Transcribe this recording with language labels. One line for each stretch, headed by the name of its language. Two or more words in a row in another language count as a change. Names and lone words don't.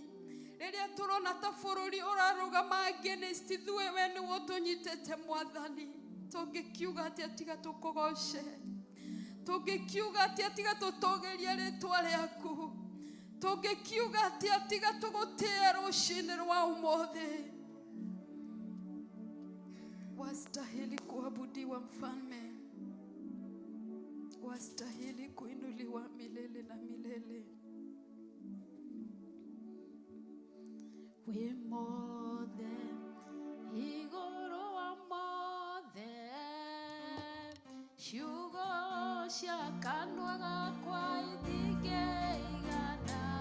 Kikuyu: Riria turona ta bũrũri ũrarũgama against ithuĩ we nĩwe ũtũnyitĩte Mwathani. Tũngĩkiuga atĩa tiga tũkũgoce, tũngĩkiuga atĩa tiga tũtũgĩrie rĩtwa rĩaku, tũngĩkiuga atĩa tiga tũgũtĩe rũcinĩ rwa ũmũthĩ.
Swahili: Wastahili kuabudiwa Mfalme, wastahili kuinuliwa milele na milele.
Kikuyu: We mothe igũrũ wa mothe, ciugo cia kanua gakwa itingĩigana.